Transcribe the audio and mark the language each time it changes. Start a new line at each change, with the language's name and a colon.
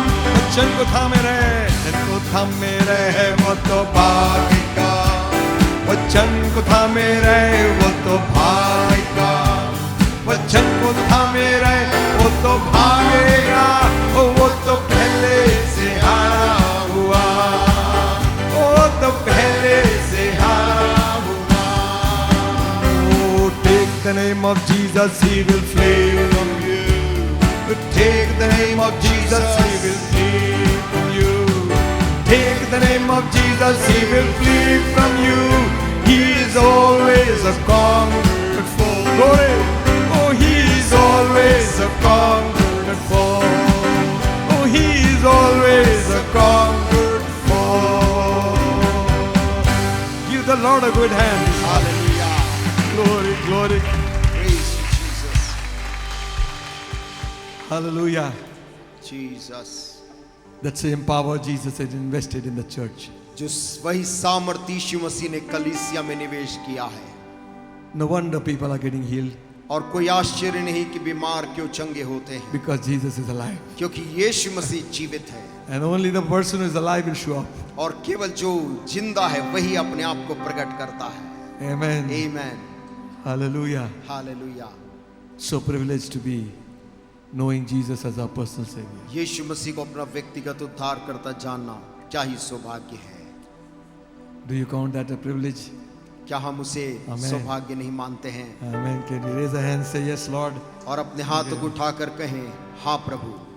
Hindi: वचन को थामे रहे, वचन को थामे रहे, वो तो भागेगा, वचन को थामे रहे, वो तो भागेगा, वचन को थामे रहे, वो तो भागेगा, वो तो पहले से हारा हुआ, वो तो पहले से हारा हुआ।
English: Oh, take the name of Jesus, he will flee from you. Take the name of Jesus, he will flee from you. Take the name of Jesus, he will flee from you. He is always a conquered foe. Glory. Oh, he is always a conquered foe. Oh, he is always a conquered foe. Give the Lord a good hand. Hallelujah. Glory, glory. Praise you, Jesus. Hallelujah. Jesus. That's the empower Jesus has invested in the church.
Hindi: जो वही सामर्थ्य यीशु मसीह ने कलीसिया में निवेश किया है।
English: No wonder people are getting healed
Hindi: और कोई आश्चर्य नहीं कि बीमार क्यों चंगे होते हैं,
English: because Jesus is alive.
Hindi: क्योंकि यीशु मसीह जीवित है।
English: And only the person who is alive will show up.
Hindi: और केवल जो जिंदा है वही अपने आप को प्रकट करता है।
English: Amen. Amen. Hallelujah. Hallelujah. So privileged to be knowing Jesus as our personal Savior.
Hindi: यीशु मसीह को अपना व्यक्तिगत उद्धारकर्ता जानना क्या ही सौभाग्य है।
English: Do you count that a privilege?
Hindi: क्या हम उसे
English: Amen.
Hindi: सौभाग्य नहीं मानते हैं?
English: Amen. Can you raise a hand and say yes, Lord?
Hindi: और अपने हाथों को उठाकर कहें, हाँ प्रभु।